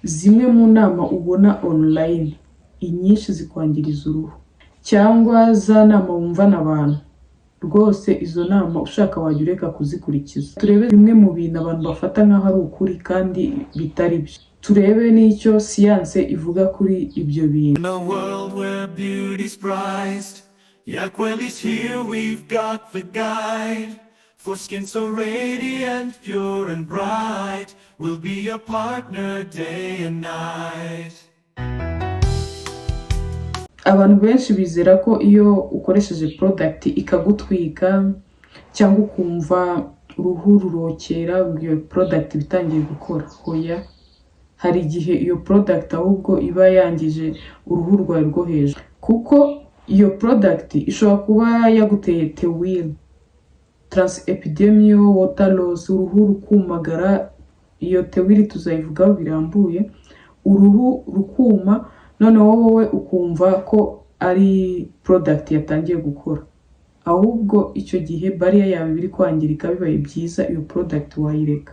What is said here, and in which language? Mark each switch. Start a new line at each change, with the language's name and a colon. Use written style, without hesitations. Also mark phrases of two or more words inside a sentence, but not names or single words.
Kinyarwanda: zimwe mu nama ubona online inyinshi zikwangiriza uruhu, cyangwa za nama wumvana abantu rwose izo nama ushaka wajya ureka kuzikurikiza. Turebe bimwe mu bintu abantu bafata nk'aho ari ukuri kandi bitari byo. Turebe n'icyo siyanse ivuga kuri ibyo bintu.
English: In a world where beauty's prized, Yakwel is here, we've got the guide. For skin so radiant, pure and bright, we'll be your partner day and night.
Kinyarwanda: Abantu benshi bizera ko iyo ukoresheje product ikagutwika cyangwa ukumva uruhu rurokera iyo product bitangiye gukora. Hoya, hari igihe iyo product ahubwo iba yangije uruhu rwawe rwo hejuru, kuko iyo product ishobora kuba yaguteye tewil,
English: transepidermal water loss,
Kinyarwanda: uruhu rukumagara. Iyo tewil tuzayivugaho birambuye, uruhu rukuma, noneho wowe ukumva ko ari product yatangiye gukora. Ahubwo icyo gihe barrier yawe biri kwangirika, bibaye byiza iyo product wayireka.